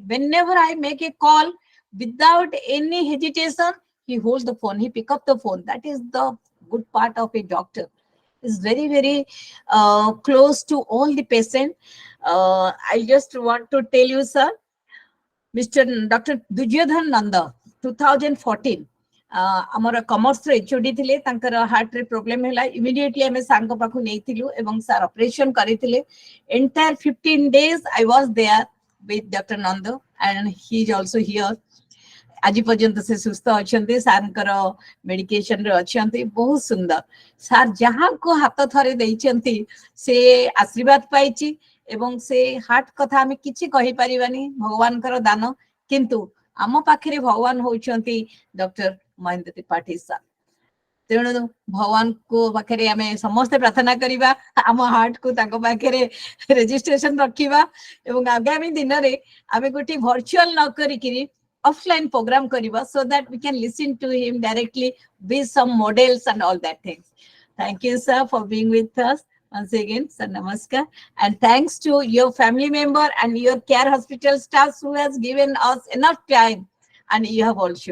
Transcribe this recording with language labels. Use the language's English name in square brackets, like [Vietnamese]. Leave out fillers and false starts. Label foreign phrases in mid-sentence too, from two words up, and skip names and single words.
[English] Whenever I make a call, without any hesitation, he holds the phone, he pick up the phone. That is the good part of a doctor. Is very, very close to all the patient. I just want to tell you, sir, Mr. Dr. Duryodhan Nanda, 2014, [Odia] ଆମର କମର୍ସ ରେ ଏଚଓଡି ଥିଲେ, ତାଙ୍କର ହାର୍ଟ ରେ ପ୍ରୋବ୍ଲେମ ହେଲା, ଇମିଡିଏଟଲି ଆମେ ସାରଙ୍କ ପାଖକୁ ନେଇଥିଲୁ ଏବଂ ସାର ଅପରେସନ କରିଥିଲେ. [English] ଏଣ୍ଟାयर 15 days I was there with Dr. Nanda and he is also here. [Odia] ଆଜି ପର୍ଯ୍ୟନ୍ତ ସେ ସୁସ୍ଥ ଅଛନ୍ତି, ସାରଙ୍କର ମେଡିକେସନ ରେ ଅଛନ୍ତି, ବହୁତ ସୁନ୍ଦର. ସାର୍ ଯାହାକୁ ହାତ ଥରେ ଦେଇଛନ୍ତି ସେ ଆଶୀର୍ବାଦ ପାଇଛି ଏବଂ ସେ ହାର୍ଟ କଥା ଆମେ କିଛି କହିପାରିବାନି, ଭଗବାନଙ୍କର ଦାନ, କିନ୍ତୁ ଆମ ପାଖରେ ଭଗବାନ ହଉଛନ୍ତି ଡକ୍ଟର ମହେନ୍ଦ୍ର ତ୍ରିପାଠୀ ସାର୍. ତେଣୁ ଭଗବାନଙ୍କୁ ପାଖରେ ଆମେ ସମସ୍ତେ ପ୍ରାର୍ଥନା କରିବା ଆମ ହାର୍ଟ କୁ ତାଙ୍କ ପାଖରେ ରେଜିଷ୍ଟ୍ରେସନ ରଖିବା ଏବଂ ଆଗାମୀ ଦିନରେ ଆମେ ଗୋଟେ ଭର୍ଚୁଆଲ ନ କରିକିରି [English] offline program [Odia] kariba [English] so that we can listen to him directly with some models and all that things. Thank you, sir, for being with us once again, sir. Namaskar, and thanks to your family member and your care hospital staff who has given us enough time, and you have also.